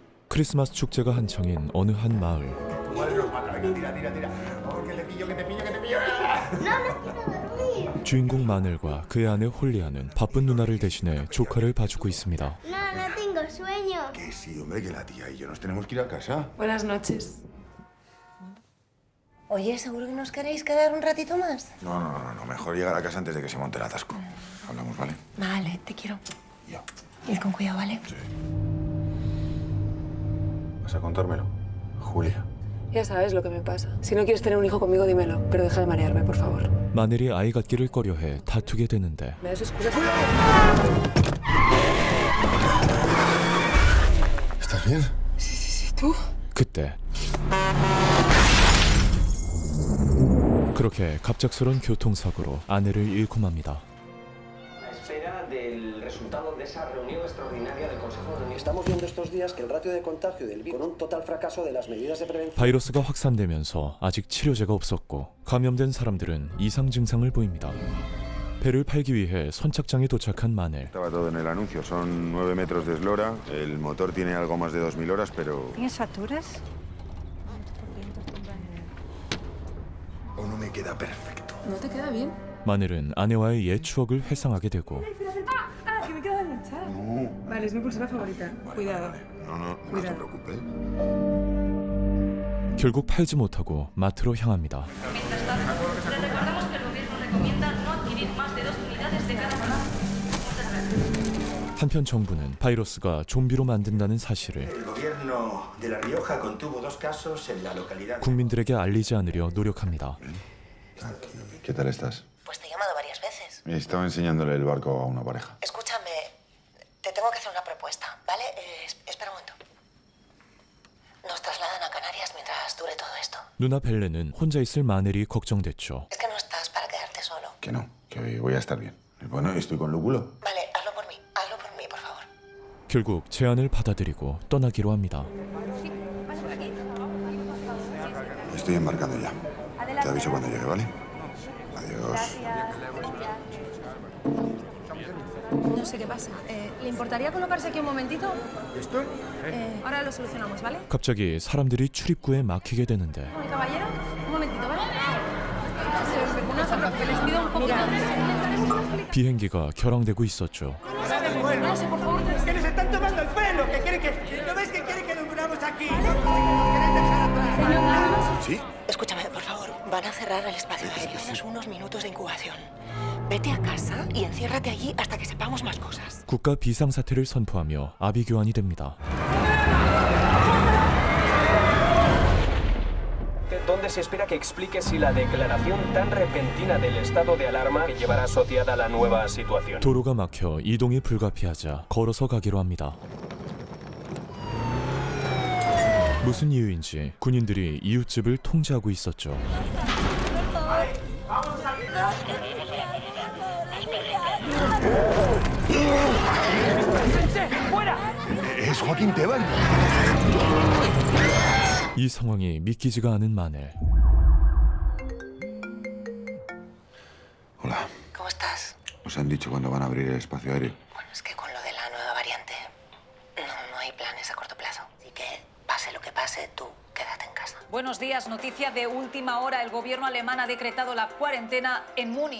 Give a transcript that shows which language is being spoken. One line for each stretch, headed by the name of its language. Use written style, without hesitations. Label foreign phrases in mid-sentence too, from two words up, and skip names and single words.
Korean: 크리스마스 축제가 한창인 어느 한 마을. 주인공 마넬과 그의 아내 홀리아는 바쁜 누나를 대신해 조카를 봐주고 있습니다.
Spanish: No, no tengo sueño. Que sí, hombre, que la tía y yo nos tenemos que ir a casa. Buenas noches. Oye, ¿seguro que nos queréis quedar un ratito más? No, mejor llegar a casa antes de que se monte el atasco. Hablamos, ¿vale? Vale, te quiero. Ya. Ir con cuidado, ¿vale? Sí. ¿Vas a contármelo? Julia. Ya sabes lo que me pasa. Si no quieres tener un hijo conmigo, dímelo. Pero deja de marearme, por favor.
Korean: 마넬이 아이 갖기를 꺼려해 다투게 되는데
Spanish: ¿Me das excusas? ¿Estás bien? Sí, ¿tú?
Korean: 그때 그렇게 갑작스런 교통사고로 아내를 잃고 맙니다.
Spanish: A espera del resultado de esa reunión extraordinaria del Consejo de Ministros. Estamos viendo estos días que el ratio de contagio del virus, con un total fracaso de las medidas de prevención.
Korean: 바이러스가 확산되면서 아직 치료제가 없었고 감염된 사람들은 이상 증상을 보입니다. 배를 팔기 위해 선착장에 도착한 마넬.
Spanish: Estaba todo en el anuncio. Son 9 metros de eslora. El motor tiene algo más de 2000 horas, pero... ¿Tienes facturas? O no me queda perfecto. ¿No te queda bien?
Korean: 마넬은 아내와의 옛 추억을 회상하게 되고
Spanish: que me queda enganchada. Vale, es mi pulsera favorita. Cuidado. No te Cuidado. preocupes.
Korean: 결국 팔지 못하고 마트로 향합니다.
Spanish: Mientras tanto, les recordamos que el gobierno recomienda no adquirir más de 2 unidades de cada uno. Muchas gracias.
Korean: 한편 정부는 바이러스가 좀비로 만든다는 사실을
Spanish: El gobierno de La Rioja contuvo 2 casos en la localidad.
Korean: 국민들에게 알리지 않으려 노력합니다.
Spanish: ¿Qué tal estás? Pues te he llamado varias veces. Estaba enseñándole el barco a una pareja. Escúchame, te tengo que hacer una propuesta, ¿vale? Espera un momento. Nos trasladan a Canarias mientras dure todo esto.
Korean: 누나 벨레는 혼자 있을 마넬이 걱정됐죠.
Spanish: Es que no estás para quedarte solo. Que no, que hoy voy a estar bien. Bueno, estoy con lúpulo. Vale, hazlo por mí, por favor.
Korean: 결국 제안을 받아들이고 떠나기로 합니다.
Spanish: Estoy embarcando ya. Te aviso cuando llegue, ¿vale? Adiós. No sé qué pasa. ¿Le importaría colocarse aquí un momentito? ¿Esto? Ahora lo solucionamos, ¿vale?
Korean: 갑자기 사람들이 출입구에 막히게 되는데
Spanish: Caballero, un momentito, ¿vale? No se preocupe, les pido un poco más.
Korean: 비행기가 결항되고 있었죠.
Spanish: No sé, por favor, ¡Que nos están tomando el pelo! ¿Que quiere que... ¿No ves que quiere que nos duramos aquí? ¿Sí? Escúchame, por favor, van a cerrar el espacio aéreo. Tienes unos minutos de incubación. Vete a casa y enciérrate allí hasta que sepamos más cosas.
Korean: 국가 비상사태를 선포하며 아비규환이 됩니다.
Spanish: Donde se espera que explique si la declaración tan repentina del estado de alarma que llevará asociada a la nueva situación.
Korean: 도로가 막혀 이동이 불가피하자 걸어서 가기로 합니다. 무슨 이유인지 군인들이 이웃집을 통제하고 있었죠.
Spanish: Es Joaquín Teban.
Korean: 이 상황이 믿기지가 않은 마넬.
Spanish: Hola. ¿Cómo estás? Nos han dicho cuándo van a abrir el espacio aéreo. Bueno, es que con lo de la nueva variante no hay planes a corto plazo. Así que pase lo que pase, tú quédate en casa. Buenos días, noticia de última hora. El gobierno alemán ha decretado la cuarentena en Múnich.